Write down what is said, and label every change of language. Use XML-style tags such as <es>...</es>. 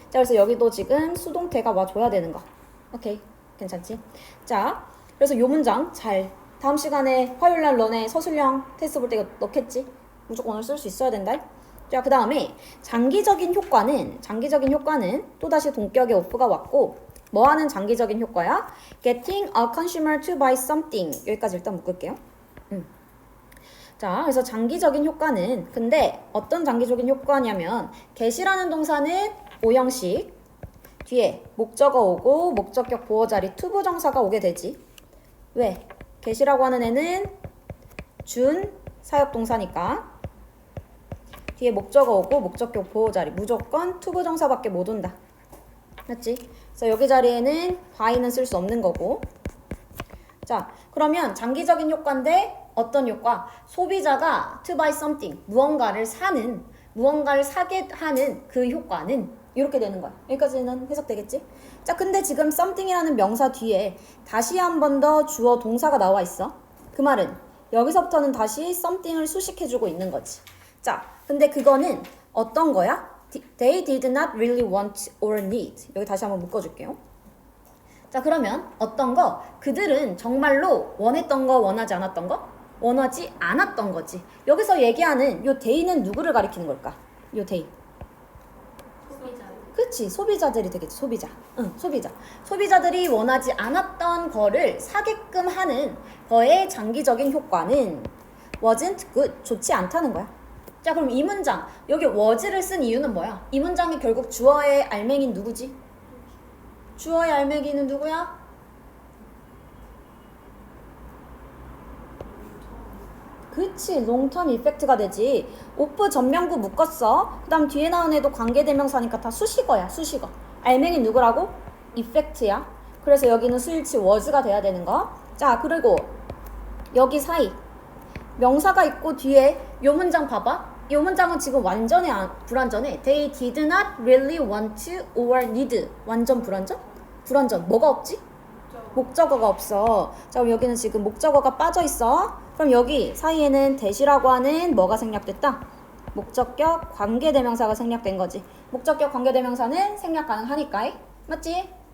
<ko>자, 그래서 여기도 지금 수동태가 와줘야 되는 거. 오케이. 괜찮지? 자, 그래서 요 문장 잘 다음 시간에 화요일날 너네 서술형 테스트 볼 때 이거 넣겠지? 무조건 오늘 쓸 수 있어야 된다. 자, 그 다음에 장기적인 효과는 또다시 동격의 of가 왔고 뭐 하는 장기적인 효과야?</ko> <en>Getting a consumer to buy something.</en> <ko>여기까지 일단 묶을게요. 자, 그래서 장기적인 효과는 근데 어떤 장기적인 효과냐면 get이라는 동사는 오형식 뒤에 목적어 오고 목적격 보어 자리 투부정사가 오게 되지. 왜? get이라고 하는 애는 준 사역동사니까 뒤에 목적어 오고 목적격 보호 자리 무조건 투부정사밖에 못 온다. 맞지? 그래서 여기 자리에는 buy는 쓸 수 없는 거고. 자, 그러면 장기적인 효과인데 어떤 효과? 소비자가</ko> <en>to buy something</en> <ko>무언가를 사게 하는 그 효과는 이렇게 되는 거야. 여기까지는 해석되겠지? 자, 근데 지금 something이라는 명사 뒤에 다시 한 번 더 주어 동사가 나와 있어. 그 말은 여기서부터는 다시 something을 수식해주고 있는 거지. 자, 근데 그거는 어떤 거야?</ko> <en>They did not really want or need.</en> <ko>여기 다시 한번 묶어줄게요. 자, 그러면 어떤 거? 그들은 정말로 원했던 거, 원하지 않았던 거? 원하지 않았던 거지. 여기서 얘기하는 요 they는 누구를 가리키는 걸까? 요 they. 소비자. 그치, 소비자들이 되겠지. 소비자. 응, 소비자. 소비자들이 원하지 않았던 거를 사게끔 하는 거의 장기적인 효과는</ko> <en>wasn't good.</en> <ko>좋지 않다는 거야. 자, 그럼 이 문장 여기 was를 쓴 이유는 뭐야? 이 문장이 결국 주어의 알맹이는 누구지? 주어의 알맹이는 누구야? 그치, 롱텀 이펙트가 되지. 오프 전명구 묶었어. 그 다음 뒤에 나온 애도 관계대명사니까 다 수식어야. 수식어. 알맹이 누구라고? 이펙트야. 그래서 여기는 수일치 was가 돼야 되는 거. 자, 그리고 여기 사이 명사가 있고 뒤에 요 문장 봐봐. 이 문장은 지금 완전히 불완전해.</ko> <en>They did not really want to or need.</en> <ko>완전 불완전? 불완전. 뭐가 없지? 목적어가 없어. 자, 그럼 여기는 지금 목적어가 빠져 있어. 그럼 여기 사이에는 대시라고 하는 뭐가 생략됐다? 목적격 관계대명사가 생략된 거지. 목적격 관계대명사는 생략 가능하니까. 맞지?</ko>